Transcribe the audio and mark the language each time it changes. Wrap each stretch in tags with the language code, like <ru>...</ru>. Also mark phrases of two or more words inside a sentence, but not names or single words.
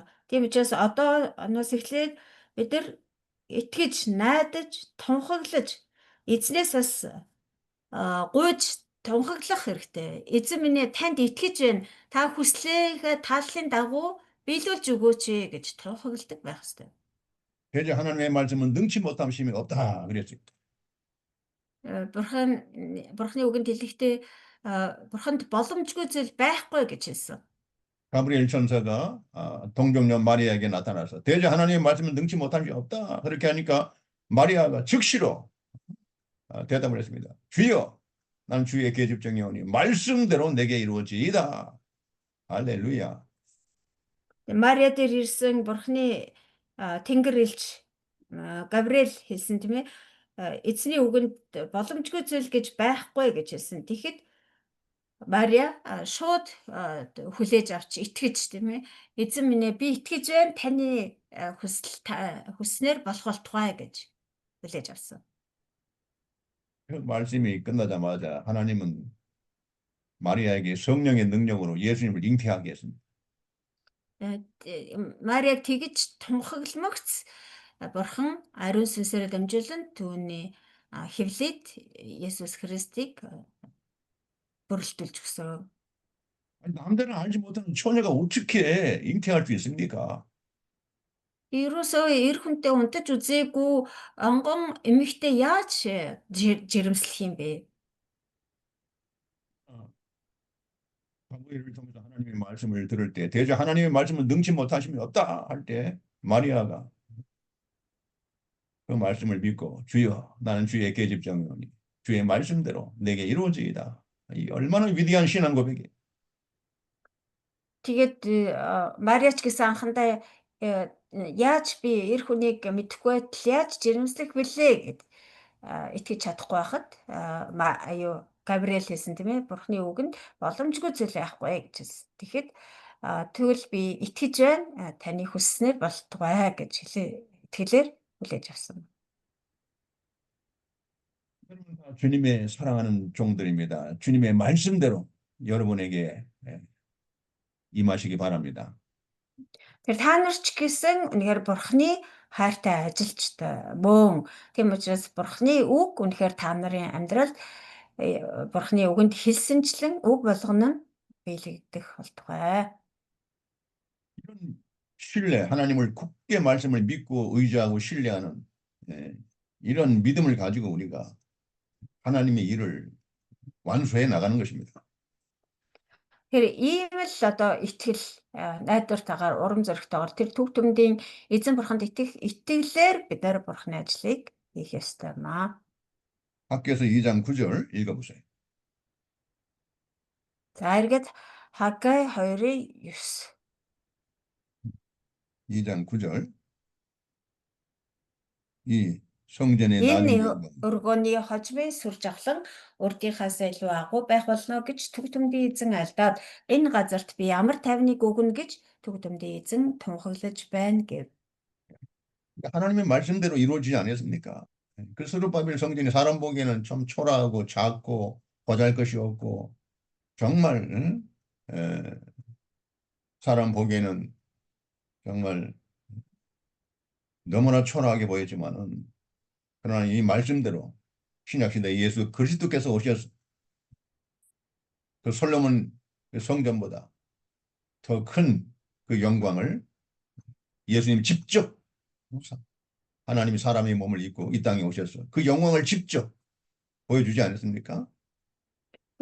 <mn>Тийм учраас одооноос эхлээд бид нар итгэж, найдаж, тунхаглаж, эзнээс бас гуйж тунхаглах хэрэгтэй. Эзэн минь ээ танд итгэж байна. Та хүслээхээ тааллын дагуу биелүүлж өгөөч гэж тунхагладаг байх хэрэгтэй.</mn> <ko>대저 하나님의 말씀은 능치 못함 심이 없다 그랬어요.</ko> <mn>Бурхны үгэнд хэлэхдээ бурханд боломжгүй зүйл байхгүй гэж хэлсэн.</mn> <ko>가브리엘 천사가 동정녀 마리아에게 나타나서 대저 하나님의 말씀은 능치 못함 심이 없다 그렇게 하니까 마리아가 즉시로 대답을 했습니다. 주여 난 주의 계집종이오니 말씀대로 내게 이루어지이다. 할렐루야.</ko> <mn>Мария дээр ирсэн бурхны тэнгэр элч Гавриэл хэлсэн тийм ээ. Эзний үгэнд боломжгүй зүйл гэж байхгүй гэж хэлсэн. Тэгэхэд Мария шууд хүлээж авч итгэж тийм ээ. Эзэн минь ээ би итгэж байна. Таны хүснээр болох болтугай гэж хүлээж авсан.</mn> <ko>그 말씀이 끝나자마자 하나님은 마리아에게 성령의 능력으로 예수님을 잉태하게 했습니다.</ko> <mn>Мария тэгж тунхагламагц бурхан ариун сүнсээр дамжуулан түүний хэвлээд Есүс Христийг бүрэлдүүлж өгсөн.</mn> <ko>남들은 알지 못하는 처녀가 어떻게 잉태할 수 있습니까?</ko> <mn>Ерөөсөө эр хүнтэй унтаж үзээгүй онгон эмэгтэй яаж жирэмслэх юм бэ?</mn> <ko>사무엘을 통해서 하나님의 말씀을 들을 때 대저 하나님의 말씀은 능치 못하심이 없다 할 때 마리아가 그 말씀을 믿고 주여 나는 주의 계집종이오니 주의 말씀대로 내게 이루어지이다. 이 얼마나 위대한 신앙 고백이에요.</ko> <mn>Тэгээд Мариач гэсэн анхандаа яаж би эр хүнийг мэдэхгүй байтал яаж жирэмслэх вүлээ гэд итгэж чадахгүй байхад Гавриэл хэлсэн тийм ээ. Бурхны үгэнд боломжгүй зүйл байхгүй гэж хэлсэн. Тэгэхэд тэгвэл би итгэж байна. Таны хүсснээр болтугай гэж итгэлээр хүлээж авсан.</mn> <ko>여러분 다 주님의 사랑하는 종들입니다. 주님의 말씀대로 여러분에게 임하시기 바랍니다.</ko> <mn>Тэр та нар ч гэсэн үнэхээр Бурхны хайртай ажилчтай мөн. Тийм учраас Бурхны үг үнэхээр та нарын амьдралд Бурхны үгэнд хэлсэнчлэн үг болгоно нь биелэгдэх болтугай.</mn> <ko>이런 신뢰, 하나님을 굳게 말씀을 믿고 의지하고 신뢰하는 이런 믿음을 가지고 우리가 하나님의 일을 완수해 나가는 것입니다.</ko> <mn>Тэр ийм л одоо итгэл найдвартайгаар урам зоригтойгоор тэр төг төмдийн эзэн бурханд итгэлээр бид нар бурхны ажлыг хийх ёстой маа.</mn> <ko>학교에서 2장 9절 읽어보세요.</ko> <mn>За эргээд Хагай 2:9.</mn> <ko>2장 9절. 이 성전의</ko> <mn>Энэ</mn> <ko>나중에</ko> <mn>өргөөний хожмын сүр жавхлан урдийнхаас илүү агуу байх болно гэж төг төмдийн эзэн алдаад энэ газарт би ямар тайвныг өгнө гэж төг төмдийн эзэн тунхаглаж байна гэв.</mn> <ko>하나님의 말씀대로 이루어지지 않았습니까? 그 스룹바벨 성전이 사람 보기에는 좀 초라하고 작고 보잘것이 없고 정말 사람 보기에는 정말 너무나 초라하게 보였지만은 그러나 이 말씀대로 신약시대 예수 그리스도께서 오셔서 그 솔로몬 성전보다 더 큰 그 영광을 예수님 직접 하나님이 사람의 몸을 입고 이 땅에 오셔서 그 영광을 직접 보여주지 않았습니까?</ko>